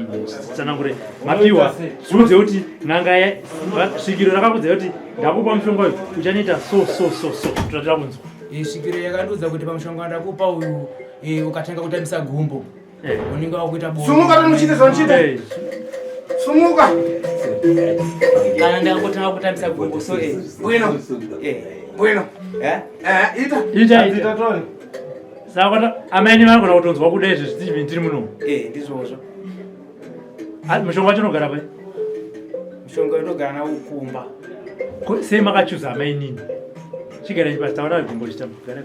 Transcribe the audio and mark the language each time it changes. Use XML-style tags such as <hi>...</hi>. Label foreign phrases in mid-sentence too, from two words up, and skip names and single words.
<sn>Tsanangure mapiwa zviudze kuti n'anga svikiro rakakudza kuti ndakupa mushonga uyu uchanoita so totatira kunzwa. Svikiro yakandiudza kuti pamushonga wandakupa uyu ukatanga kutambisa gumbo unenge wakuita bonde. Sumuka tomuchite zvamuchite. Sumuka. Kana ndakutanga kutambisa gumbo so Bwino. Bwino. Ita toni. Saka amaini vanogona kutonzwa kuda izvi zvitivi tiri muno. Ndizvozvo. Mushonga wacho unogara pai? Mushonga unogara nawo ukumba. Sei makachuza amainini? Chigara chipasi taona gumbo richitambugara.</sn>